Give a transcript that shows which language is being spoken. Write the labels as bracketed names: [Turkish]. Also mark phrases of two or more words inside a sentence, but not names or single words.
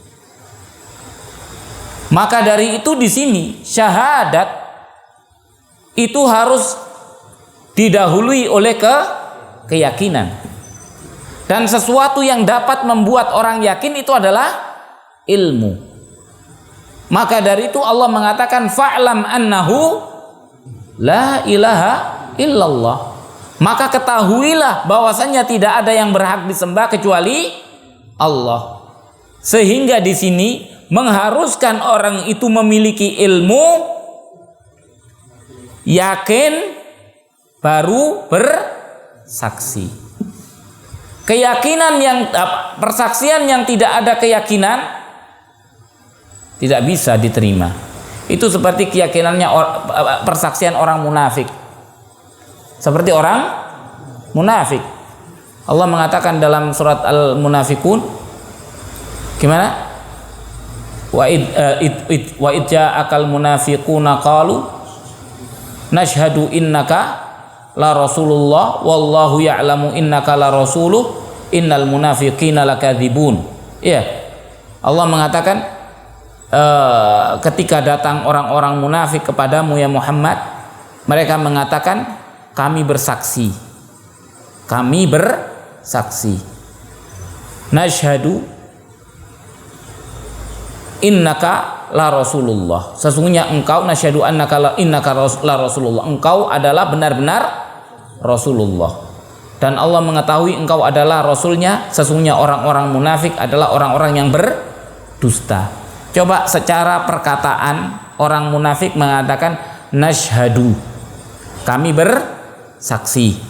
[Indonesian] Maka dari itu di sini syahadat itu harus didahului oleh keyakinan. Dan sesuatu yang dapat membuat orang yakin itu adalah ilmu. Maka dari itu Allah mengatakan [Arabic] فاعلم أنه لا إله إلا الله. [Indonesian] Maka ketahuilah bahwasanya tidak ada yang berhak disembah kecuali Allah. Sehingga di sini mengharuskan orang itu memiliki ilmu, yakin, baru bersaksi. Keyakinan yang persaksian yang tidak ada keyakinan tidak bisa diterima. Itu seperti keyakinannya persaksian orang munafik. Seperti orang munafik. Allah mengatakan dalam surat Al-Munafikun, gimana? [Arabic] وإذا جاءك المنافقون قالوا نشهد إنك لرسول الله والله يعلم إنك لرسوله إن المنافقين لكاذبون. [Indonesian] Ya. Allah mengatakan ketika datang orang-orang munafik kepadamu ya Muhammad, mereka mengatakan kami bersaksi. Kami bersaksi. [Arabic] نشهد إنك لرسول الله, [Indonesian] sesungguhnya engkau, [Arabic] نشهد أنك إنك لرسول الله, [Indonesian] engkau adalah benar-benar Rasulullah, dan Allah mengetahui engkau adalah Rasulnya. Sesungguhnya orang-orang munafik adalah orang-orang yang berdusta. Coba secara perkataan orang munafik mengatakan nasyhadu, kami bersaksi.